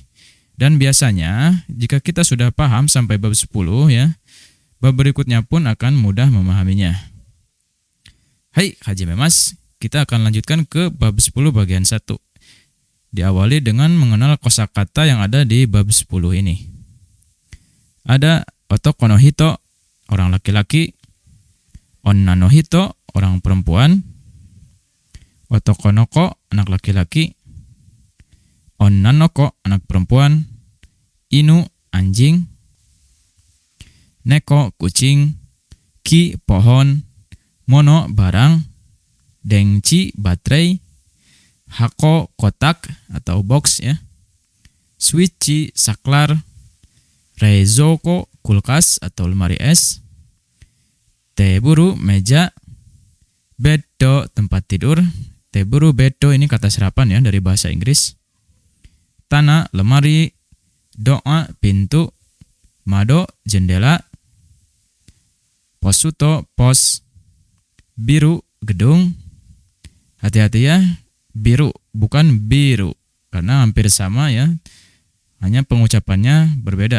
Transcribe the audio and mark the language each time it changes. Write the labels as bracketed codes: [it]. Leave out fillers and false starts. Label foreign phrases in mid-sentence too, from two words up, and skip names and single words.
[id] Dan biasanya, jika kita sudah paham sampai bab 10 ya, bab berikutnya pun akan mudah memahaminya. [ja] はい、始めます. [id] Kita akan lanjutkan ke bab 10 bagian 1. Diawali dengan mengenal kosakata yang ada di bab 10 ini. [ja] Ada 男 の 人, [id] orang laki-laki, [ja] 女 の 人, [id] orang perempuan, [ja] 男 の 子, [id] anak laki-laki, [ja] 女 の 子, [id] anak perempuan, inu, anjing, neko, kucing, ki, pohon, mono, barang, dengchi, baterai, hako, kotak atau box ya, switchi, saklar, reizouko, kulkas atau lemari es, teburu, meja, beddo, tempat tidur. Teburu, beddo ini kata serapan ya dari bahasa Inggris. Tanah, lemari, doa, pintu, mado, jendela, posuto, pos, biru, gedung. Hati-hati ya, biru bukan biru karena hampir sama ya, hanya pengucapannya berbeda.